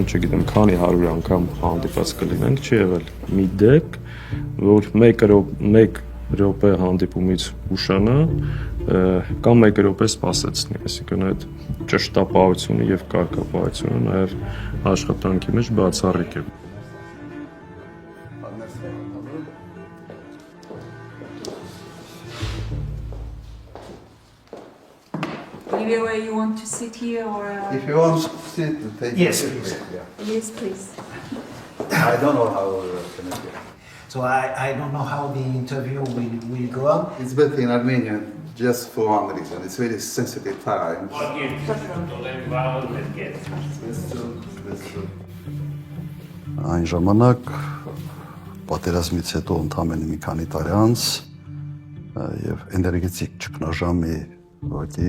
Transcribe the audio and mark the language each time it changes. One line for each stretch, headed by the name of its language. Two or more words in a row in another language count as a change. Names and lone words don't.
Armenian: չգիտեմ, քանի 100 անգամ հանդիպած կլինենք, չի եղել մի դեպք, որ 1 րոպե հանդիպումից ուշանա կամ 1 րոպե սպասեցնի, այսինքն այդ ճշտապահությունը եւ կարգապահությունը նաեւ աշխատանքի մեջ բացառիկ է։
English: Anyway, you want to sit here or? If you want to sit, take Yes, it. please. Yeah. Yes, please. I don't know how can it be. So I don't know how the interview will go on. It's better in Armenian, just for one reason. It's very sensitive time.
Armenian: Այն ժամանակ պատերազմից հետո ընդամենը մի քանի տարի անց եւ էներգետիկ ճգնաժամի ուղղակի